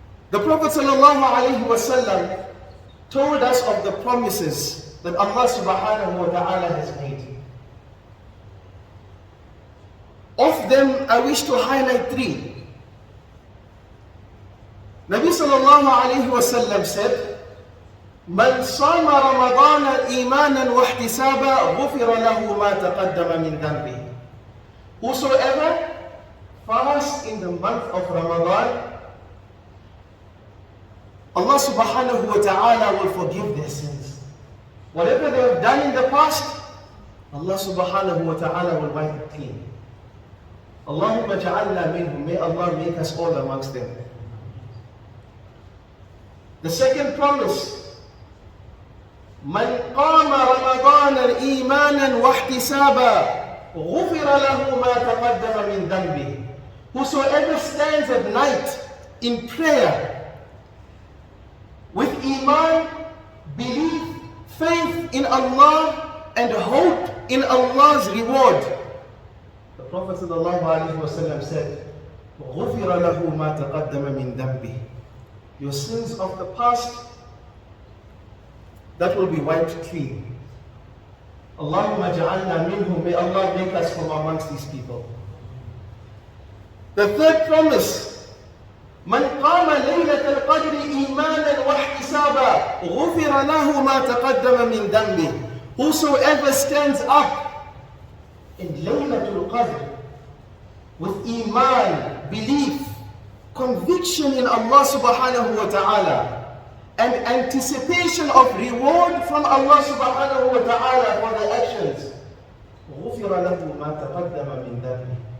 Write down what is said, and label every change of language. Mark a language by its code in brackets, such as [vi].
[en] The Prophet ﷺ told us of the promises that Allah subhanahu wa ta'ala has made. Of them, I wish to highlight three. [ar] Nabi sallallahu alayhi wa sallam said, من صام رمضان إيمانا واحتسابا غفر له ما تقدم من ذنبه. [en] Whosoever fasts in the month of Ramadan, Allah subhanahu wa ta'ala will forgive their sins. Whatever they have done in the past, Allah subhanahu wa ta'ala will wipe it clean. [ar] Allahumma ja'alna minhum. [en] May Allah make us all amongst them. The second promise, [ar] من قام رمضان إيمانا واحتسابا غفر له ما تقدم من ذنبه. [en] Whosoever stands at night in prayer with iman, belief, faith in Allah, and hope in Allah's reward, the Prophet ﷺ said, [ar] غفر له ما تقدم من ذنبه. [en] Your sins of the past, that will be wiped clean. [ar] Allahumma ja'alna minhum. [en] May Allah make us from amongst these people. The third promise, [ar] من قام إيمانا واحتسابا غفر له ما تقدم من ذنبه. [en] Whosoever stands up in Laylatul Qadr with Iman, belief, conviction in Allah subhanahu wa ta'ala, and anticipation of reward from Allah subhanahu wa ta'ala for their actions, [ar] غفر له ما تقدم من ذنبه.